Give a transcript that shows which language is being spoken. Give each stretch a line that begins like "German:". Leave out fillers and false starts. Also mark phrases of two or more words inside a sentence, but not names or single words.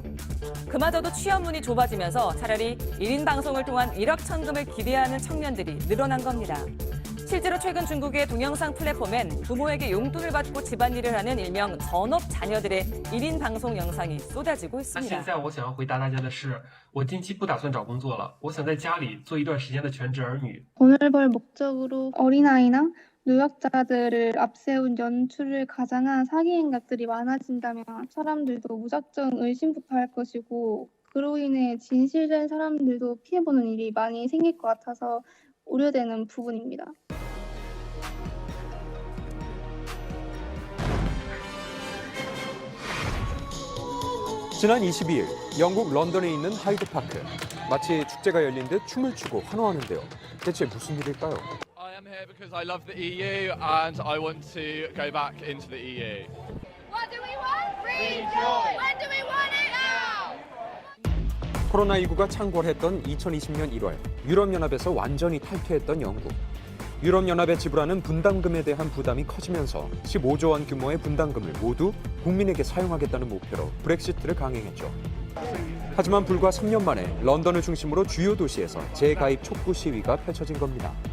Korean: 그마저도 취업 문이 좁아지면서 차라리 1인 방송을 통한 일확천금을 기대하는 청년들이 늘어난 겁니다. 실제로 최근 중국의 동영상 플랫폼엔 부모에게 용돈을 받고 집안일을 하는 일명 전업 자녀들의 1인 방송 영상이 쏟아지고 있습니다.
Chinese: 现在我想要回答大家的是，我近期不打算找工作了，我想在家里做一段时间的全职儿女。
Korean: 돈을 벌 목적으로 어린아이나 노약자들을 앞세운 연출을 가장한 사기 행각들이 많아진다면 사람들도 무작정 의심부터 할 것이고 그로 인해 진실된 사람들도 피해보는 일이 많이 생길 것 같아서 우려되는 부분입니다. 지난 22일 영국 런던에 있는 하이드파크. 마치 축제가 열린 듯 춤을 추고 환호하는데요. 대체 무슨 일일까요?
English: I am here because I love the EU and I want to go back into the EU. What do we want? Free joy. When do we want it now?
Korean: 코로나19가 창궐했던 2020년 1월 유럽연합에서 완전히 탈퇴했던 영국. 유럽연합에 지불하는 분담금에 대한 부담이 커지면서 15조 원 규모의 분담금을 모두 국민에게 사용하겠다는 목표로 브렉시트를 강행했죠. 하지만 불과 3년 만에 런던을 중심으로 주요 도시에서 재가입 촉구 시위가 펼쳐진 겁니다.